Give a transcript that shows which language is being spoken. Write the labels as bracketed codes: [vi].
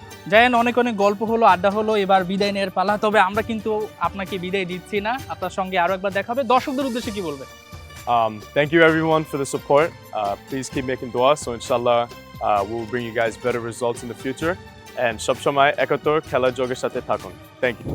[bn] জায়ান, অনেক অনেক গল্প হলো, আড্ডা হলো, এবার বিদায় নেওয়ার পালা। তবে আমরা কিন্তু আপনাকে বিদায় দিচ্ছি না, আপনার সঙ্গে আরো একবার দেখা হবে। দর্শকদের উদ্দেশ্যে কি বলবেন? [en] Thank you everyone for the support. Please keep making dua so inshallah we'll bring you guys better results in the future. [bn] And সবসময় একাত্তর খেলা যোগের সাথে থাকুন। [en] Thank you.